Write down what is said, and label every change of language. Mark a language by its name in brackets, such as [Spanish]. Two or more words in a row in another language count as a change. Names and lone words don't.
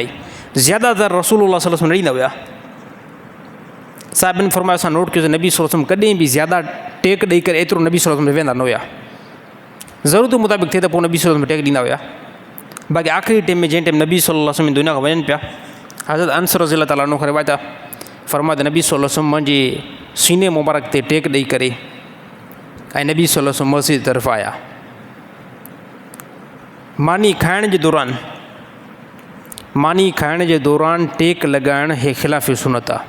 [Sindhi] ज़्यादातर [Arabic] رسول الله صلى الله عليه وسلم [Sindhi] न ॾींदा हुया। साहिबनि फ़रमायो असां नोट कयोसीं नबी [Arabic] صلى الله عليه وسلم [Sindhi] कॾहिं बि ज़्यादा टेक ॾेई करे एतिरो नबी [Arabic] صلى الله عليه وسلم [Sindhi] वेंदा न हुया। ज़रूरत जे मुताबिक़ थिए त पोइ नबी [Arabic] صلى الله عليه وسلم [Sindhi] टेक ॾींदा हुया। बाक़ी आख़िरी टाइम में जंहिं टाइम नबी [Arabic] صلى الله عليه وسلم [Sindhi] दुनिया खां वञनि पिया, हज़रत अनस [Arabic] رضي الله تعالى عنه [Sindhi] खे रिवायत आहे, फ़रमाया त नबी [Arabic] صلى الله عليه وسلم [Sindhi] मुंहिंजे सीने मुबारक ते टेक ॾेई करे ऐं नबी [Arabic] صلى الله عليه وسلم [Sindhi] मस्जिद तरफ़ आया। मानी खाइण जे दौरान टेक लॻाइण हे ख़िलाफ़ सुनत आहे।